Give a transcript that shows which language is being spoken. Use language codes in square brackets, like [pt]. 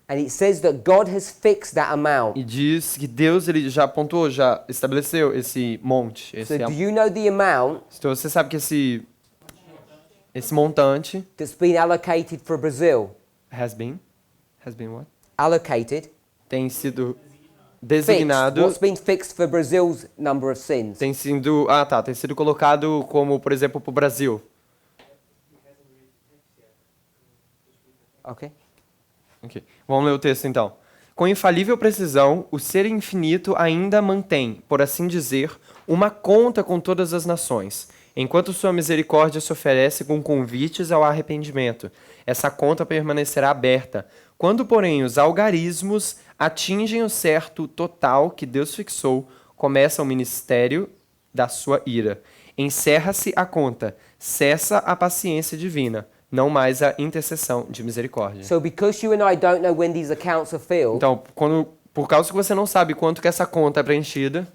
[en] And it says that God has fixed that amount. [pt] E diz que Deus ele já apontou, já estabeleceu esse monte. [en] So do you know the amount [pt] Então você sabe que esse montante [en] that's been allocated for Brazil? has been what? Allocated. [pt] Tem sido [en] Fixed. [pt] designado, [en] What's been fixed for Brazil's number of sins? [pt] tem sido colocado como, por exemplo, para o Brasil. [en] Okay. [pt] Ok. Vamos ler o texto então. Com infalível precisão, o ser infinito ainda mantém, por assim dizer, uma conta com todas as nações, enquanto sua misericórdia se oferece com convites ao arrependimento. Essa conta permanecerá aberta. Quando, porém, os algarismos atingem o certo total que Deus fixou, começa o ministério da sua ira. Encerra-se a conta, cessa a paciência divina, não mais a intercessão de misericórdia. [en] So because you and I don't know when these accounts are filled, [pt] Então, por causa que você não sabe quanto que essa conta é preenchida,